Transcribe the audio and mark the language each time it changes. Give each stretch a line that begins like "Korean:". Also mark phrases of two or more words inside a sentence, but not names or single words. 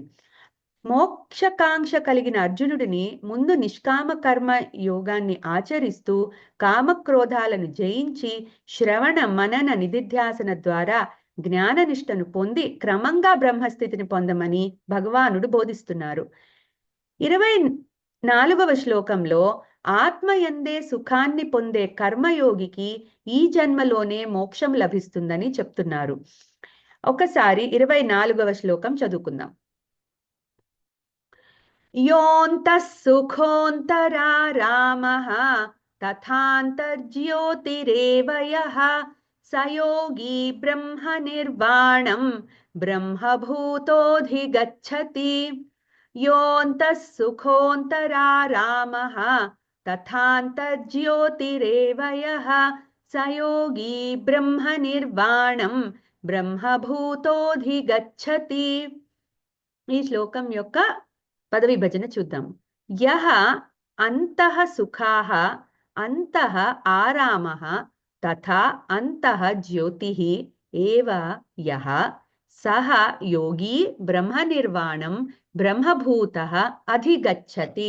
Telugu: మోక్షకాంక్ష కలిగిన అర్జునుడిని ముందు నిష్కామ కర్మ యోగాన్ని ఆచరిస్తూ కామక్రోధాలను జయించి శ్రవణ మనన నిధిధ్యాసన ద్వారా జ్ఞాననిష్టను పొంది క్రమంగా బ్రహ్మస్థితిని పొందమని భగవానుడు బోధిస్తున్నారు. 24వ శ్లోకంలో ఆత్మయందే సుఖాన్ని పొందే కర్మయోగికి ఈ జన్మలోనే మోక్షం లభిస్తుందని చెప్తున్నారు. ఒకసారి 24వ శ్లోకం చదువుకుందాం.
Sanskrit: योऽन्तः सुखोऽन्तरारामः तथान्तर्ज्योतिरेव यः स योगी ब्रह्मनिर्वाणं ब्रह्मभूतोऽधिगच्छति। योऽन्तः सुखोऽन्तरारामः तथान्तर्ज्योतिरेव यः स योगी ब्रह्मनिर्वाणं ब्रह्मभूतोऽधिगच्छति।
Telugu: ఈ శ్లోకం యొక్క పదవిభజన చూద్దాం.
Sanskrit: యః అంతః సుఖాః అంతః ఆరామః తథా అంతః జ్యోతిః ఏవ యః సః యోగి బ్రహ్మనిర్వాణం బ్రహ్మభూతః అధిగచ్చతి.